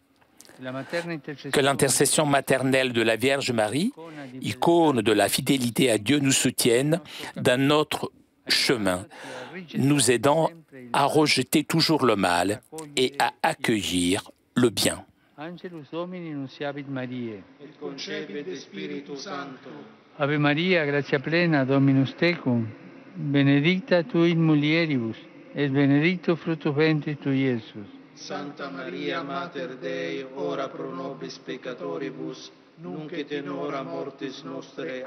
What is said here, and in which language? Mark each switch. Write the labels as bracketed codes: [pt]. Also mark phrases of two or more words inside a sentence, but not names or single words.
[fr] Que l'intercession maternelle de la Vierge Marie, icône de la fidélité à Dieu, nous soutienne dans notre chemin, nous aidant à rejeter toujours le mal et à accueillir le bien. [la] Angelus Domini nunciavit Mariae. Et concepit Spiritu Sancto. Ave Maria, gratia plena, Dominus tecum, benedicta tu in mulieribus, et benedictus fructus ventris tui, Iesus. Santa Maria, Mater Dei, ora pro nobis peccatoribus, nunc et in hora mortis nostre.